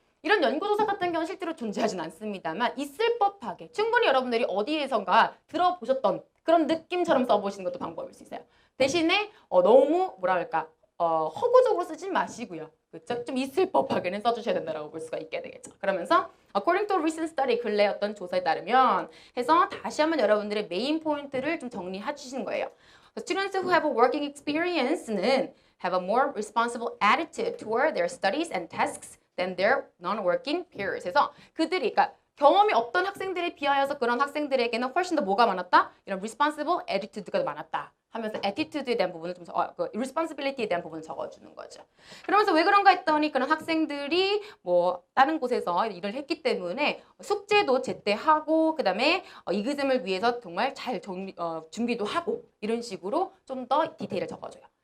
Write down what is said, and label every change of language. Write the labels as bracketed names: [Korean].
[Korean] 이런 연구조사 같은 경우는 실제로 존재하진 않습니다만 있을 법하게 충분히 여러분들이 어디에선가 들어보셨던 그런 느낌처럼 써보시는 것도 방법일 수 있어요. 대신에 너무 뭐랄까 허구적으로 쓰지 마시고요. 그렇죠? 좀 있을 법하게는 써주셔야 된다고 볼 수가 있게 되겠죠. 그러면서 [English] according to recent study [Korean] 근래 어떤 조사에 따르면 해서 다시 한번 여러분들의 메인 포인트를 좀 정리해 주시는 거예요. [English] Students who have a working experience는 have a more responsible attitude toward their studies and tasks than their non-working peers. [Korean] 그래서 그들이 그러니까 경험이 없던 학생들에 비하여서 그런 학생들에게는 훨씬 더 뭐가 많았다? 이런 responsible attitude가 많았다. 하면서 attitude에 대한 부분을 좀 responsibility에 대한 부분을 적어주는 거죠. 그러면서 왜 그런가 했더니 그런 학생들이 뭐 다른 곳에서 일을 했기 때문에 숙제도 제때 하고 그다음에 이그잼을 위해서 정말 잘 준비도 하고 이런 식으로 좀 더 디테일을 적어줘요.